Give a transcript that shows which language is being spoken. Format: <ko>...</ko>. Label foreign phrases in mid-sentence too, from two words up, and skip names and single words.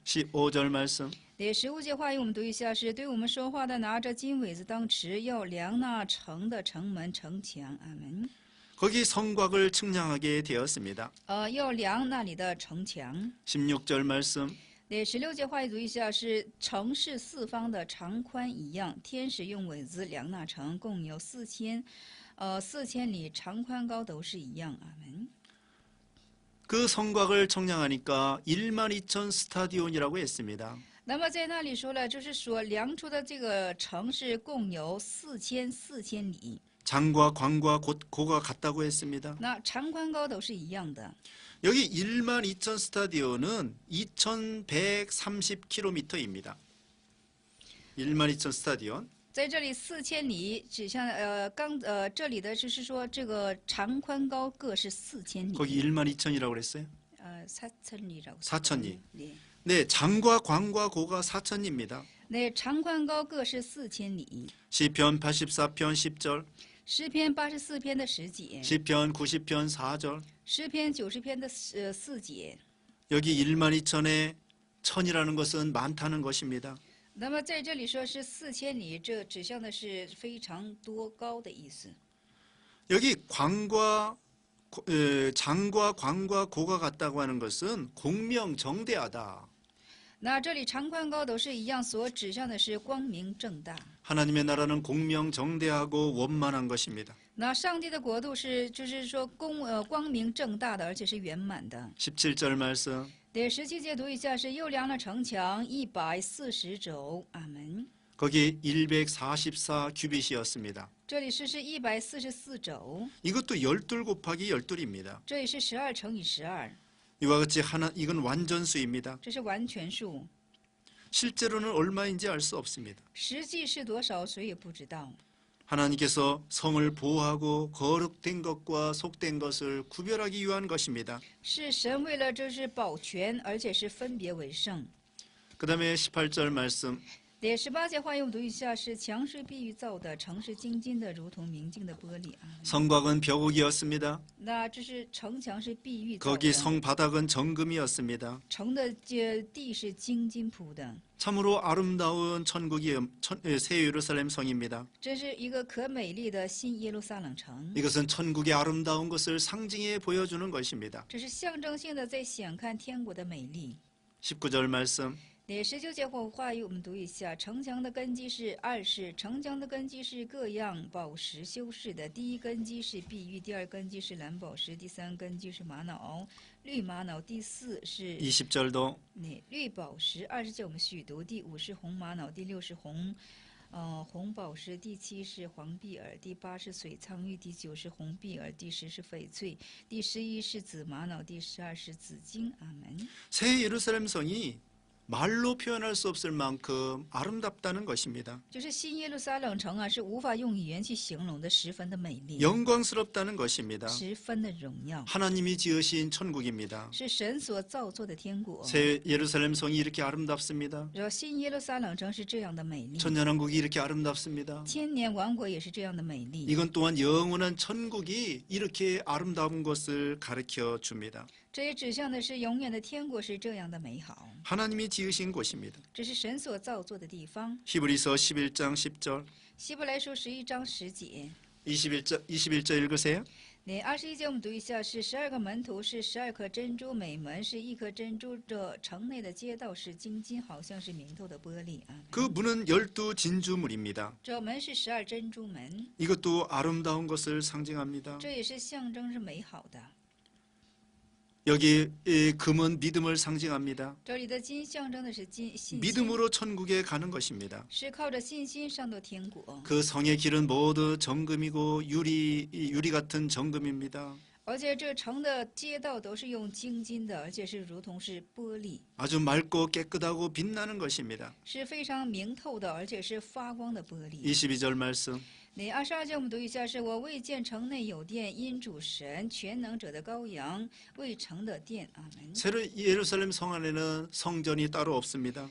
<ko>15절 말씀.</ko> <zh>第15节话语我们读一下，是对我们说话的拿着金苇子当持，要量那城的城门、城墙。阿门。</zh> <ko>거기 성곽을 측량하게 되었습니다.</ko> <zh>要量那里的城墙。</zh> <ko>16절 말씀.</ko> <zh>第16节话语读一下，是城市四方的长宽一样，天使用苇子量那城，共有4000里，长宽高都是一样。阿门。</zh> <ko>그 성곽을 측량하니까 12,000 스타디온이라고 했습니다.</ko> <zh>那么在那里说了，就是说量出的这个城市共有4000里，</zh> <ko>장과 광과 고가 같다고 했습니다.</ko> <zh>那长宽高都是一样的。</zh> <ko>여기 12,000 스타디온은 2,130km입니다. 12,000 스타디온.</ko> <zh>在这里4000里，指向这里的就是说这个长宽高各是4000里。</zh> <ko>거기 12,000이라고 그랬어요? 4000리라고. 4,000리. 네. 네, 장과 광과 고가 4,000리입니다. 네,</ko> <zh>长宽高各是4000里。</zh> <ko>시편 84편 10절.</ko> <zh>诗篇84篇的10节，</zh> <ko>시편 90편 4절.</ko> <zh>诗篇90篇的4节。</zh> <ko>여기 12,000에 1000이라는 것은 많다는 것입니다.</ko> <zh>那么在这里说是4000里，这指向的是非常多高的意思。</zh> <ko>여기 장과 광과 고가 같다고 하는 것은 공명정대하다.</ko> <zh>那这里长宽高都是一样，所指向的是光明正大。</zh> <ko>하나님의 나라는 공명정대하고 원만한 것입니다.</ko> <zh>那上帝的国度是，就是说光明正大的，而且是圆满的。</zh> <ko>17절 말씀.</ko> <zh>第17节读一下，是又量了城墙140肘。阿门。</zh> <ko>거기 144 규빗이었습니다.</ko> <zh>这里是144肘，</zh> <ko>이것도 12 곱하기 12입니다.</ko> <zh>这里是12乘以12，</zh> <ko>이와 같이 이건 완전수입니다.</ko> <zh>这是完全数。</zh> <ko>실제로는 얼마인지 알 수 없습니다.</ko> <zh>实际是多少，谁也不知道。</zh> <ko>하나님께서 성을 보호하고 거룩된 것과 속된 것을 구별하기 위한 것입니다.</ko> <zh>是神为了这是保全，而且是分别为圣。</zh> <ko>그 다음에 18절 말씀.</ko> <zh>第18节话又读一下，是墙是碧玉造的，城是精金的，如同明镜的玻璃啊。</zh> <ko>성곽은 벼옥이었습니다.</ko> <zh>那这是城墙是碧玉造</zh> <ko>거기</ko> <zh>的，</zh> <ko>성바닥은 정금이었습니다.</ko> <zh>城的地是金金铺的，</zh> <ko>참으로 아름다운 새 예루살렘 성입니다.</ko> <zh>这是一个可美丽的新耶路撒冷城。</zh> <ko>이것은 천국의 아름다운 것을 상징해 보여주는 것입니다.</ko> <zh>这是象征性的在显看天国的美丽。</zh> <ko>19절 말씀.</ko> <zh>第19节话语我们读一下，城墙的根基是2世，城墙的根基是各样宝石修饰的。第一根基是碧玉，第二根基是蓝宝石，第三根基是玛瑙、绿玛瑙，第四是</zh> <ko>20절도</ko> <zh>绿宝石。20节我们续读，第5是红玛瑙，第6是红宝石，第7是黄碧耳，第8是水苍玉，第9是红碧耳，第10是翡翠，第11是紫玛瑙，第12是紫金。阿门。</zh> <ko>새 예루살렘 성이 말로 표현할 수 없을 만큼 아름답다는 것입니다.</ko> <zh>就是新耶路撒冷城啊，是无法用语言去形容的，十分的美丽，</zh> <ko>영광스럽다는 것입니다.</ko> <zh>十分的荣耀，</zh> <ko>하나님이 지으신 천국입니다.</ko> <zh>是神所造作的天国。</zh> <ko>새 예루살렘 성이 이렇게 아름답습니다.</ko> <zh>然后新耶路撒冷城是这样的美丽，</zh> <ko>천년왕국이 이렇게 아름답습니다.</ko> <zh>千年王国也是这样的美丽。</zh> <ko>이건 또한 영원한 천국이 이렇게 아름다운 것을 가르쳐 줍니다.</ko> <zh>这也指向的是永远的天国是这样的美好，</zh> <ko>하나님이 지으신 곳입니다.</ko> <zh>这是神所造作的地方。</zh> <ko>히브리서 11장 10절,</ko> <zh>希伯来书11章10节，</zh> <ko>21절 읽으세요.</ko> <zh>那21节我们读一下，是12个门徒，是12颗珍珠，每门是1颗珍珠。这城内的街道是晶晶，好像是明透的玻璃啊。</zh> <ko>그 문은 12 진주물입니다.</ko> <zh>这门是12珍珠门，</zh> <ko>이것도 아름다운 것을 상징합니다.</ko> <zh>这也是象征是美好的。</zh> <ko>여기 금은 믿음을 상징합니다.</ko> <zh>这里的金象征的是信心，</zh> <ko>믿음으로 천국에 가는 것입니다.</ko> <zh>是靠着信心上到天国。</zh> <ko>그 성의 길은 모두 정금이고 유리 같은 정금입니다.</ko> <zh>而且这城的街道都是用精金的，而且是如同是玻璃，</zh> <ko>아주 맑고 깨끗하고 빛나는 것입니다.</ko> <zh>是非常明透的，而且是发光的玻璃。</zh> <ko>22절 말씀.</ko> <zh>那22节我们读一下，是我未见城内有殿，因主神全能者的羔羊为城的殿。阿门。</zh> <ko>새로 예루살렘 성 안에는 성전이 따로 없습니다.</ko>